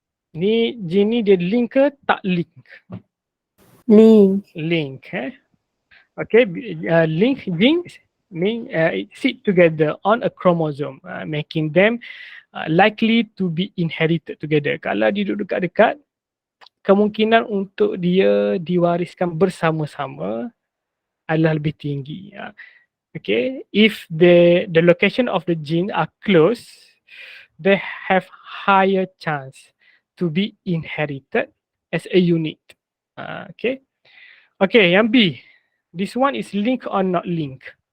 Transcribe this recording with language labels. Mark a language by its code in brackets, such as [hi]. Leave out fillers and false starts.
[ms] Ni gene ni dia link ke tak link? [en] Link. Link. Okay, link genes mean sit together on a chromosome, making them likely to be inherited together. [ms] Kalau dia duduk dekat-dekat, kemungkinan untuk dia diwariskan bersama-sama adalah lebih tinggi. [en] Okay, if the location of the gene are close, they have higher chance to be inherited as a unit. Okay, [ms] yang B. [en] This one is link or not link?